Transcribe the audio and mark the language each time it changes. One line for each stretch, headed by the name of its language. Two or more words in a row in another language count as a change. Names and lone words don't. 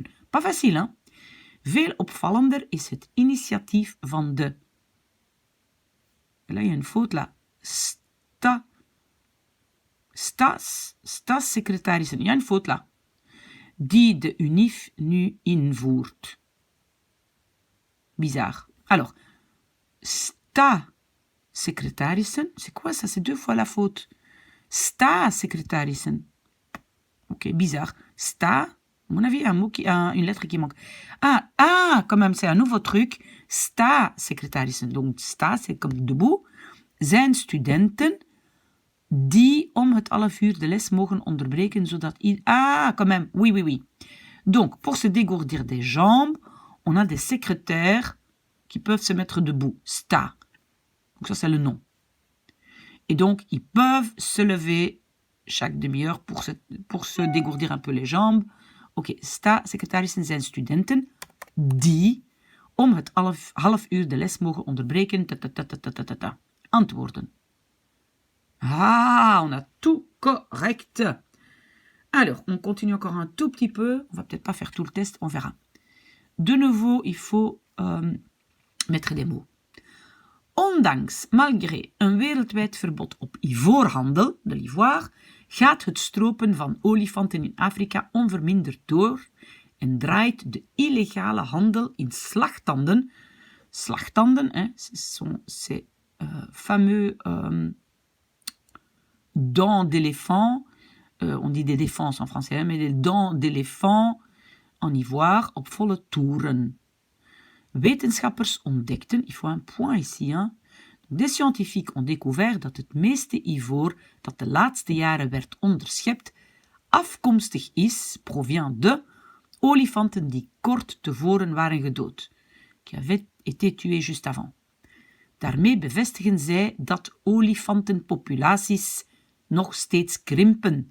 French: Pas facile, hein?
Dutch: Veel opvallender is het initiatief van de...
French: Là, il y a une faute, là. Staatssecretarissen, il y a une faute, là.
Dutch: Die de UNIF nu invoert.
French: Bizarre. Alors, secrétarissen, c'est quoi ça? C'est 2 fois la faute. Staatssecretarissen. Ok, bizarre. À mon avis, une lettre qui manque. Quand même, c'est un nouveau truc. Staatssecretarissen. Donc, c'est comme debout.
Dutch: Zijn studenten die om het 12 uur de les mogen onderbreken, zodat...
French: quand même, oui. Donc, pour se dégourdir des jambes, on a des secrétaires qui peuvent se mettre debout. Donc ça, c'est le nom. Et donc, ils peuvent se lever chaque demi-heure pour se dégourdir un peu les jambes.
Dutch: Ok, secretarissen zijn studenten die om het half uur de les mogen onderbreken. Antwoorden.
French: On a tout correct. Alors, on continue encore un tout petit peu. On va peut-être pas faire tout le test, on verra. De nouveau, il faut mettre des mots.
Dutch: Ondanks, malgré een wereldwijd verbod op ivoorhandel,
French: de l'ivoire,
Dutch: gaat het stropen van olifanten in Afrika onverminderd door en draait de illegale handel in slagtanden. Slagtanden,
French: ces fameux dents d'éléphant, on dit des défenses en français, mais des dents d'éléphant en ivoire
Dutch: op volle toeren. Wetenschappers ontdekten,
French: il faut un point ici, des scientifiques ont découvert
Dutch: dat het meeste ivoor dat de laatste jaren werd onderschept afkomstig is,
French: provient de,
Dutch: olifanten die kort tevoren waren gedood,
French: qui avaient été tués juste avant.
Dutch: Daarmee bevestigen zij dat olifantenpopulaties nog steeds krimpen.